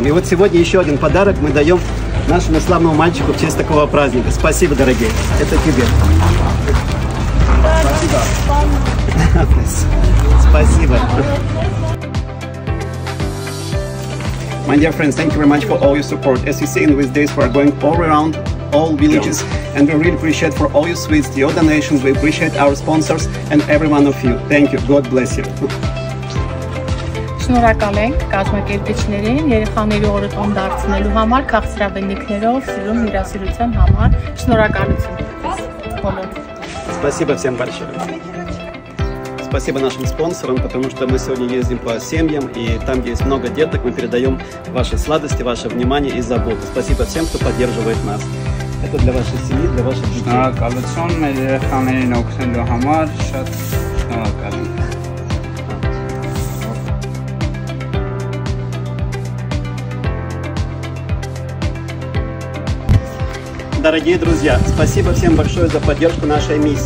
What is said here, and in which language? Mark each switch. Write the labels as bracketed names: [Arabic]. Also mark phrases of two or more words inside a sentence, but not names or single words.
[Russian] И вот сегодня еще один подарок мы даем нашему славному мальчику в честь такого праздника. Спасибо, дорогие. Это тебе. Спасибо. [English] My dear friends, thank you very much for all your support. As you see, in these days we are going all around all villages, and we really appreciate for all your sweets, your donations. We appreciate our sponsors and every one of you. Thank you. God bless you. [Armenian] Շնորհակալ ենք կազմակերպիչներին երեխաների օրը տոն դարձնելու համար, քաղցրավենիքներով, սիրուն հյուրասիրության համար։ Շնորհակալություն բոլորին։ [Russian] Спасибо всем большое. Спасибо нашим спонсорам, потому что мы сегодня ездим по семьям, и там, где есть много деток, мы передаем ваши сладости, ваше внимание и заботу. Спасибо всем, кто поддерживает нас. Это для вашей семьи, для ваших детей. Дорогие друзья, спасибо всем большое за поддержку нашей миссии.